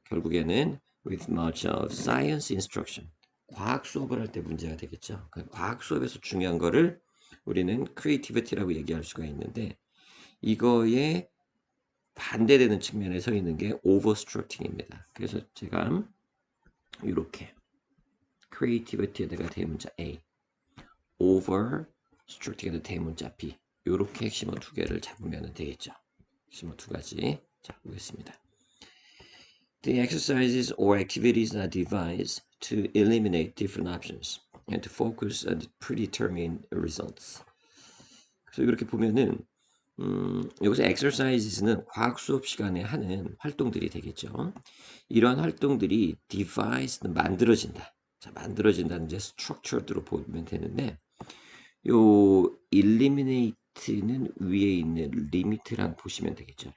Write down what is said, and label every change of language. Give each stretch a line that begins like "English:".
English: 결국에는 with much of science instruction.
Korean: 과학 수업을 할 때 문제가 되겠죠. 과학 수업에서 중요한 거를 우리는 creativity라고 얘기할 수가 있는데 이거에 반대되는 측면에 서 있는 게 overstructing입니다. 그래서 제가 이렇게 creativity에다가 대문자 A, overstructing에다 대문자 B 이렇게 핵심어 두 개를 잡으면 되겠죠. 핵심어 두 가지 자 보겠습니다.
English: The exercises or activities are devised to eliminate different options and to focus on predetermined results.
Korean: 그래서 이렇게 보면은 여기서 exercises는 과학 수업 시간에 하는 활동들이 되겠죠. 이러한 활동들이 devised는 만들어진다. 자, 만들어진다는 이제 structured로 보면 되는데 요 eliminate는 위에 있는 limit랑 보시면 되겠죠.